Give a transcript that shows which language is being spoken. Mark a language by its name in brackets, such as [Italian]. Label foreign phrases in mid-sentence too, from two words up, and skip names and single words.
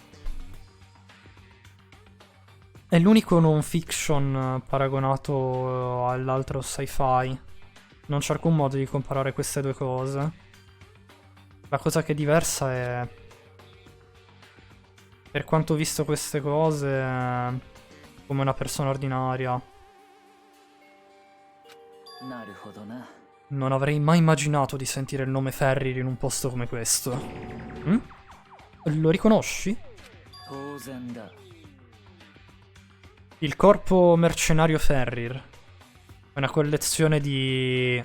[Italian] È l'unico [English] non fiction [Italian] paragonato all'altro sci-fi. Non c'è alcun modo di comparare queste due cose. La cosa che è diversa è... Per quanto ho visto queste cose, come una persona ordinaria, [Japanese] なるほどな。 [Italian] non avrei mai immaginato di sentire il nome Ferrir in un posto come questo. Lo riconosci? [Japanese] 当然だ。 [Italian] Il corpo mercenario Ferrir. È una collezione di...